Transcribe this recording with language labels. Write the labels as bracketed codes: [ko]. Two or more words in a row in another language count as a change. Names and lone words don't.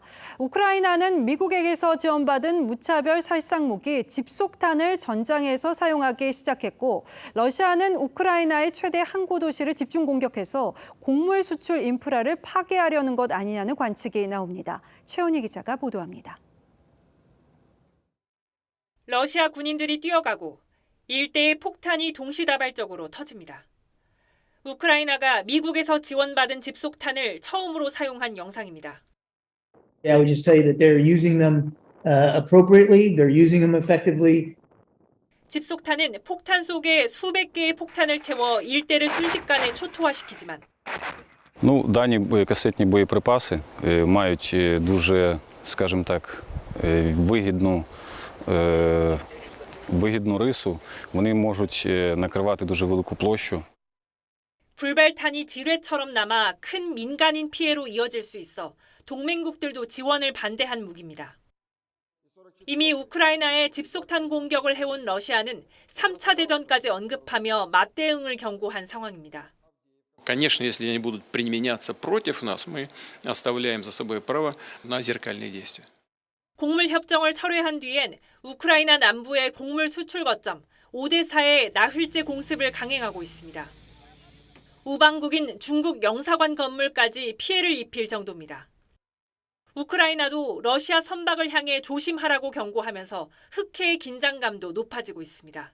[ko] 우크라이나는 미국에게서 지원받은 무차별 살상 무기 집속탄을 전장에서 사용하기 시작했고 러시아는 우크라이나의 최대 항구 도시를 집중 공격해서 곡물 수출 인프라를 파괴하려는 것 아니냐는 관측이 나옵니다. 최원희 기자가 보도합니다. 러시아 군인들이 뛰어가고 일대의 폭탄이 동시다발적으로 터집니다. 우크라이나가 미국에서 지원받은 집속탄을 처음으로 사용한 영상입니다. [en] I would just tell you that they're using them appropriately. They're using them effectively. [ko] 집속탄은 폭탄 속에 수백 개의 폭탄을 채워 일대를 순식간에 초토화시키지만 [uk] Дані касетні боєприпаси мають дуже, скажімо так, вигідну рису. Вони можуть накривати дуже велику площу. [ko] 불발탄이 지뢰처럼 남아 큰 민간인 피해로 이어질 수 있어 동맹국들도 지원을 반대한 무기입니다. 이미 우크라이나에 집속탄 공격을 해온 러시아는 3차 대전까지 언급하며 맞대응을 경고한 상황입니다. [ru] Конечно, если они будут применяться против нас, мы оставляем за собой право на зеркальные действия. [ko] 곡물 협정을 철회한 뒤엔 우크라이나 남부의 곡물 수출 거점 오데사의 나흘째 공습을 강행하고 있습니다. 우방국인 중국 영사관 건물까지 피해를 입힐 정도입니다. 우크라이나도 러시아 선박을 향해 조심하라고 경고하면서 흑해의 긴장감도 높아지고 있습니다.